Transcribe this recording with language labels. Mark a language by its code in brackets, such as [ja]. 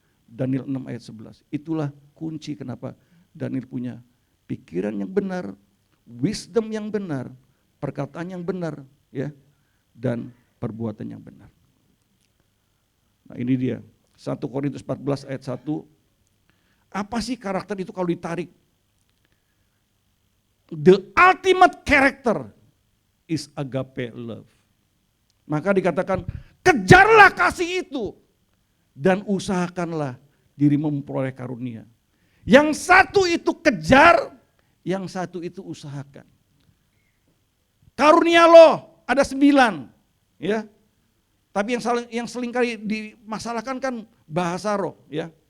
[id] Daniel 6 ayat 11. Itulah kunci kenapa Daniel punya pikiran yang benar, wisdom yang benar, perkataan yang benar, ya, dan perbuatan yang benar. Nah, ini dia 1 Korintus 14 ayat 1. Apa sih karakter itu kalau ditarik? [en] The ultimate character is agape love. [id] Maka dikatakan, kejarlah kasih itu dan usahakanlah dirimu memperoleh karunia. Yang satu itu kejar, yang satu itu usahakan. Karunia lo ada 9, ya. Tapi yang seringkali dimasalahkan kan bahasa roh, ya.